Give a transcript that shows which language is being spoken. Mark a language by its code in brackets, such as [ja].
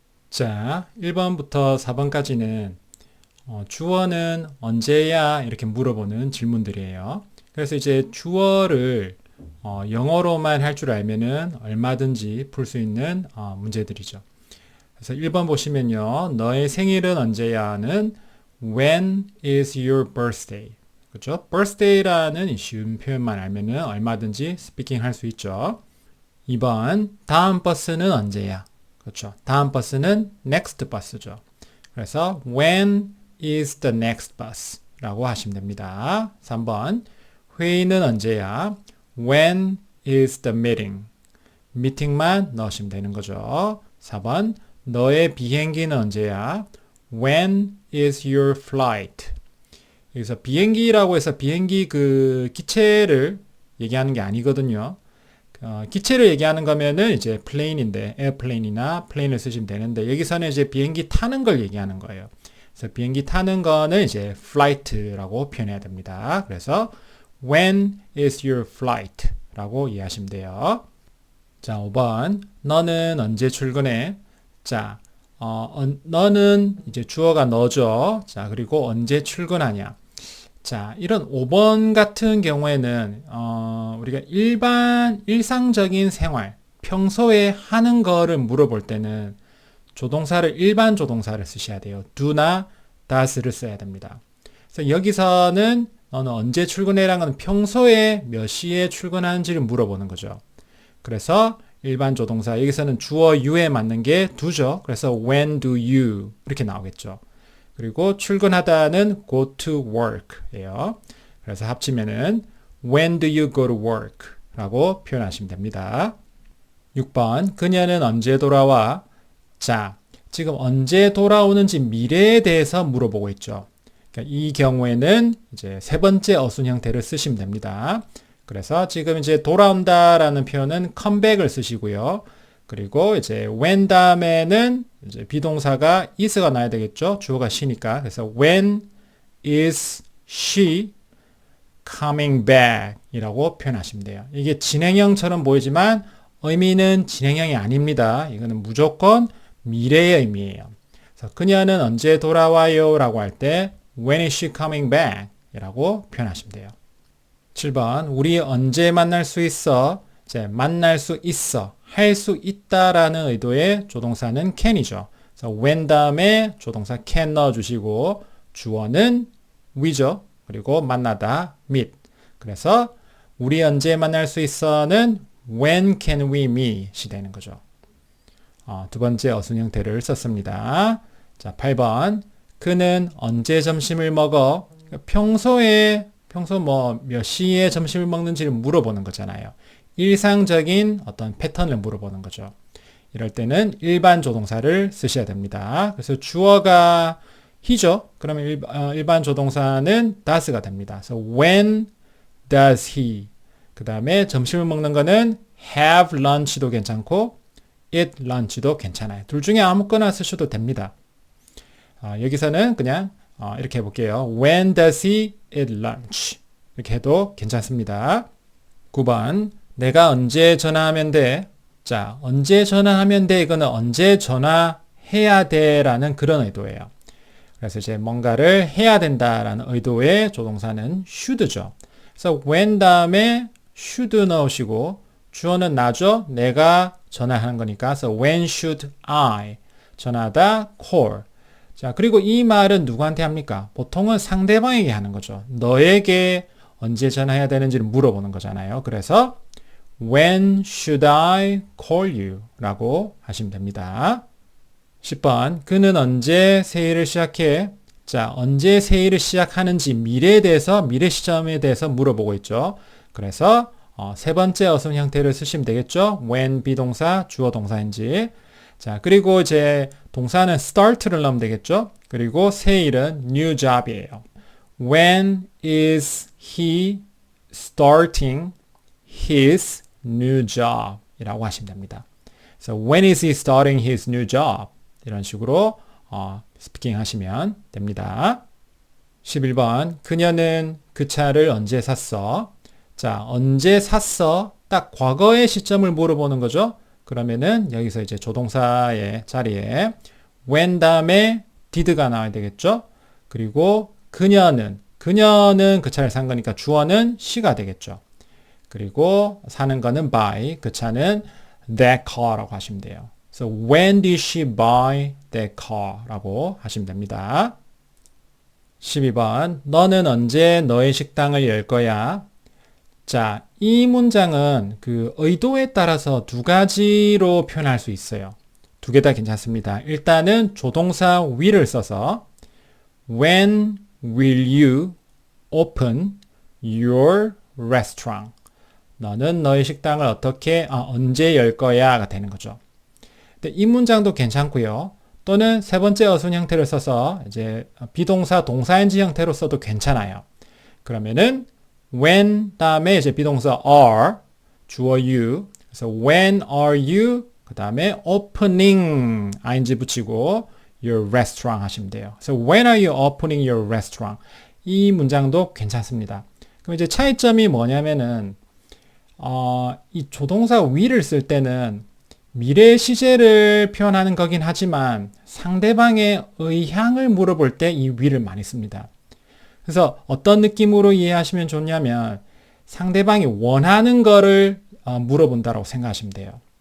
[ko] 자, 1번부터 4번까지는 주어는 언제야? 이렇게 물어보는 질문들이에요. 그래서 이제 주어를 영어로만 할 줄 알면은 얼마든지 풀 수 있는 문제들이죠. 그래서 1번 보시면요. 너의 생일은 언제야는 [en] When is your birthday? [ko] 그렇죠? birthday라는 쉬운 표현만 알면은 얼마든지 스피킹 할 수 있죠. 2번 다음 버스는 언제야? 그렇죠. 다음 버스는 next bus죠. 그래서 [en] when is the next bus? [ko] 라고 하시면 됩니다. 3번 회의는 언제야? [en] When is the meeting? [ko] 미팅만 넣으시면 되는 거죠. 4번 너의 비행기는 언제야? [en] When is your flight? [ko] 여기서 비행기라고 해서 비행기 그 기체를 얘기하는 게 아니거든요. 기체를 얘기하는 거면은 이제 plane인데 airplane이나 plane을 쓰시면 되는데 여기서는 이제 비행기 타는 걸 얘기하는 거예요. 그래서 비행기 타는 거는 이제 flight라고 표현해야 됩니다. 그래서 [en] when is your flight? [ko] 라고 이해하시면 돼요. 자, 5번 너는 언제 출근해? 자, 너는 이제 주어가 너죠. 자, 그리고 언제 출근하냐? 자, 이런 5번 같은 경우에는 우리가 일상적인 생활, 평소에 하는 거를 물어볼 때는 일반 조동사를 쓰셔야 돼요. do나 does를 써야 됩니다. 그래서 여기서는 너는 언제 출근해라는 건 평소에 몇 시에 출근하는지를 물어보는 거죠. 그래서 일반 조동사, 여기서는 주어 you에 맞는 게 do죠. 그래서 [en] when do you [ko] 이렇게 나오겠죠. 그리고 출근하다는 [en] go to work [ko] 예요. 그래서 합치면은 [en] when do you go to work [ko] 라고 표현하시면 됩니다. 6번 그녀는 언제 돌아와? 자, 지금 언제 돌아오는지 미래에 대해서 물어보고 있죠. 그러니까 이 경우에는 이제 세 번째 어순 형태를 쓰시면 됩니다. 그래서 지금 이제 돌아온다라는 표현은 comeback을 쓰시고요. 그리고 이제 when 다음에는 이제 비동사가 is가 나야 되겠죠. 주어가 she니까. 그래서 [en] when is she coming back [ko] 이라고 표현하시면 돼요. 이게 진행형처럼 보이지만 의미는 진행형이 아닙니다. 이거는 무조건 미래의 의미예요. 그래서 그녀는 언제 돌아와요? 라고 할 때 [en] when is she coming back? [ko] 이라고 표현하시면 돼요. 7번 우리 언제 만날 수 있어? 이제 만날 수 있어. 할 수 있다라는 의도의 조동사는 can이죠. 그래서 when 다음에 조동사 can 넣어주시고 주어는 we죠. 그리고 만나다 meet. 그래서 우리 언제 만날 수 있어는 [en] when can we meet [ko] 이 되는 거죠. 두 번째 어순 형태를 썼습니다. 자, 8번 그는 언제 점심을 먹어? 평소 뭐 몇 시에 점심을 먹는지를 물어보는 거잖아요. 일상적인 어떤 패턴을 물어보는 거죠. 이럴 때는 일반 조동사를 쓰셔야 됩니다. 그래서 주어가 he죠. 그러면 일반 조동사는 does가 됩니다. 그래서 [en] when does he? [ko] 그 다음에 점심을 먹는 거는 have lunch도 괜찮고 eat lunch도 괜찮아요. 둘 중에 아무거나 쓰셔도 됩니다. 여기서는 그냥 이렇게 해볼게요. [en] When does he eat lunch? [ko] 이렇게 해도 괜찮습니다. 9번 내가 언제 전화하면 돼? 자, 언제 전화하면 돼? 이거는 언제 전화해야 돼? 라는 그런 의도예요. 그래서 이제 뭔가를 해야 된다라는 의도의 조동사는 should죠. 그래서 when 다음에 should 넣으시고 주어는 나죠? 내가 전화하는 거니까. 그래서 [en] when should I [ko] 전화하다 call. 자, 그리고 이 말은 누구한테 합니까? 보통은 상대방에게 하는 거죠. 너에게 언제 전화해야 되는지를 물어보는 거잖아요. 그래서 [en] when should I call you? [ko] 라고 하시면 됩니다. 10번. 그는 언제 새일을 시작해? 자, 언제 새일을 시작하는지 미래에 대해서, 미래 시점에 대해서 물어보고 있죠. 그래서 세 번째 어순 형태를 쓰시면 되겠죠. when 비동사, 주어 동사인지. 자, 그리고 이제 동사는 start를 넣으면 되겠죠. 그리고 새일은 new job이에요. [en] When is he starting his new job? [ko] 이라고 하시면 됩니다. [en] So when is he starting his new job? [ko] 이런 식으로 스피킹 하시면 됩니다. 11번. 그녀는 그 차를 언제 샀어? 자, 언제 샀어? 딱 과거의 시점을 물어보는 거죠. 그러면은 여기서 이제 조동사의 자리에 when 다음에 did가 나와야 되겠죠. 그리고 그녀는 그 차를 산 거니까 주어는 she가 되겠죠. 그리고 사는 거는 buy, 그 차는 that car라고 하시면 돼요. [en] So when did she buy that car? [ko] 라고 하시면 됩니다. 12번. 너는 언제 너의 식당을 열 거야? 자, 이 문장은 그 의도에 따라서 두 가지로 표현할 수 있어요. 두 개 다 괜찮습니다. 일단은 조동사 will을 써서 [en] When will you open your restaurant? [ko] 너는 너의 식당을 언제 열 거야? 가 되는 거죠. 근데 이 문장도 괜찮고요. 또는 세 번째 어순 형태를 써서 이제 비동사 동사인지 형태로 써도 괜찮아요. 그러면은 when 다음에 이제 비동사 are 주어 you. 그래서 [en] when are you [ko] 그 다음에 [en] opening ing [ko] 붙이고 [en] your restaurant [ko] 하시면 돼요. 그래서 [en] when are you opening your restaurant? [ko] 이 문장도 괜찮습니다. 그럼 이제 차이점이 뭐냐면은 이 조동사 will을 쓸 때는 미래 시제를 표현하는 거긴 하지만 상대방의 의향을 물어볼 때 이 will을 많이 씁니다. 그래서 어떤 느낌으로 이해하시면 좋냐면 상대방이 원하는 거를 물어본다라고 생각하시면 돼요.